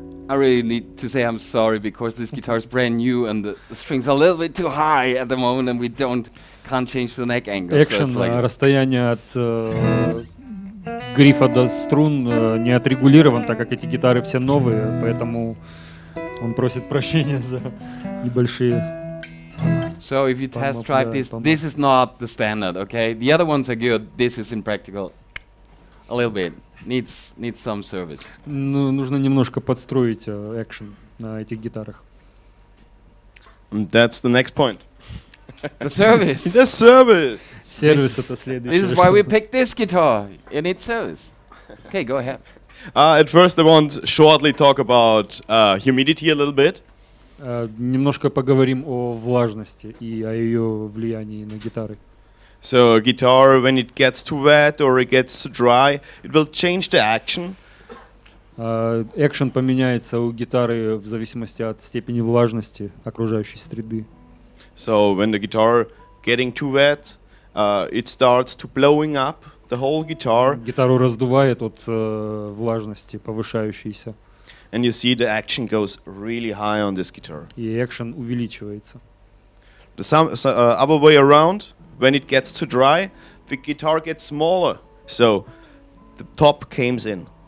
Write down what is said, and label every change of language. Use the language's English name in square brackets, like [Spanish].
[English] I really need to say I'm sorry because this guitar is brand new and the strings are a little bit too high at the moment and we can't change the neck angle. [Russian] Экшен, расстояние от грифа до струн не отрегулирован, так как эти гитары все новые, поэтому он просит прощения за небольшие. [English] So if you test drive this is not the standard, okay? The other ones are good. This is impractical. A little bit. Needs some service. [Russian] Ну, нужно немножко подстроить экшен на этих гитарах. [English] And that's the next point. The service. The service. [Russian] Сервис это следующее. [English] This is why we picked this guitar. It needs service. Okay, go ahead. At first I want to shortly talk about humidity a little bit. [Russian] Немножко поговорим о влажности и о ее влиянии на гитары. [English] So a guitar, when it gets too wet or it gets too dry, it will change the action. [Russian] Экшен поменяется у гитары в зависимости от степени влажности окружающей среды. [English] So when the guitar getting too wet, it starts to blowing up the whole guitar. [Russian] Гитару раздувает от влажности повышающейся. [English] And you see the action goes really high on this guitar. [Russian] И экшен увеличивается. [English] The other way around. When it gets too dry, the guitar gets smaller, so the top comes in.